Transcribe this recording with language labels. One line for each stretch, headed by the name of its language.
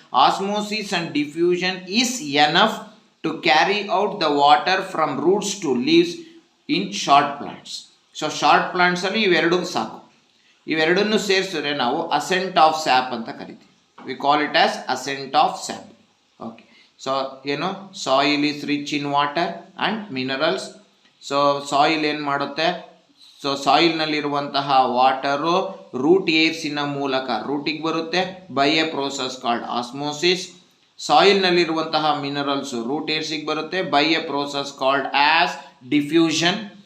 English: Osmosis and diffusion is enough to carry out the water from roots to leaves in short plants. So short plants
Kannada: ಅಲ್ಲಿ ಇವೆರಡೂ ಸಾಕು. ಇವೆರಡನ್ನು ಸೇರಿಸಿದ್ರೆ ನಾವು ascent of sap ಅಂತ ಕರಿತೀವಿ.
English: We call it as ascent of sap. Okay. So ಏನು, soil is rich in water and minerals. So soil
Kannada: ಏನು ಮಾಡುತ್ತೆ, ಸೊ ಸಾಯಿಲ್ನಲ್ಲಿರುವಂತಹ ವಾಟರು ರೂಟ್ ಏರ್ಸಿನ ಮೂಲಕ ರೂಟಿಗೆ ಬರುತ್ತೆ
English: By a process called osmosis.
Kannada: ಸಾಯಿಲ್ನಲ್ಲಿರುವಂತಹ minerals root ಏರ್ಸಿಗೆ ಬರುತ್ತೆ
English: By a process called as diffusion.